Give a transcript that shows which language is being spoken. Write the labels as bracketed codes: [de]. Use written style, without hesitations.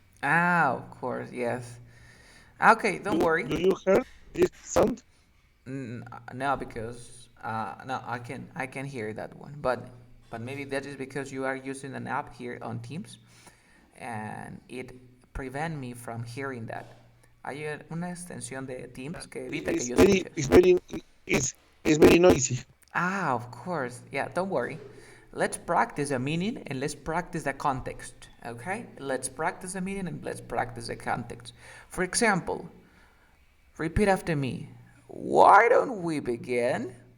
[en] Of course, yes. Okay, don't worry. Do you hear this sound? No, because no, I can hear that one, but maybe that is because you are using an app here on Teams, and it prevent me from hearing that. [es] Hay una extensión de Teams que evita que yo escuche. [en] It's very noisy. Of course. Yeah, don't worry. Let's practice the meaning and let's practice the context. Okay? Let's practice the meaning and let's practice the context. For example, repeat after me. Why don't we begin?